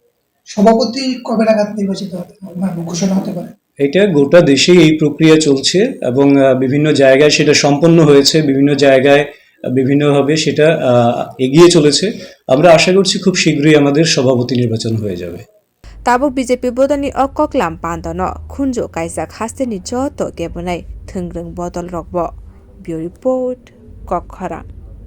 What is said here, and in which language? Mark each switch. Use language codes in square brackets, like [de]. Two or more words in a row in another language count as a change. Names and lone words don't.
[bn] সভাপতি কবে নাগাদ নির্বাচিত ঘোষণা হতে পারে? এটা গোটা দেশে এই প্রক্রিয়া চলছে এবং বিভিন্ন জায়গায় সেটা সম্পন্ন হয়েছে, বিভিন্ন জায়গায় বিভিন্নভাবে সেটা এগিয়ে চলেছে। আমরা আশা করছি খুব শীঘ্রই আমাদের সভাপতি নির্বাচন হয়ে যাবে। [trp] ताबुक बीजेपी बदलनि कक्लाम पान्दनो खुन्जो काइजाक हास्तेनि जत गेबनाय थोंग्रों बदल रगब। [en] bureau report [trp] ककखरा।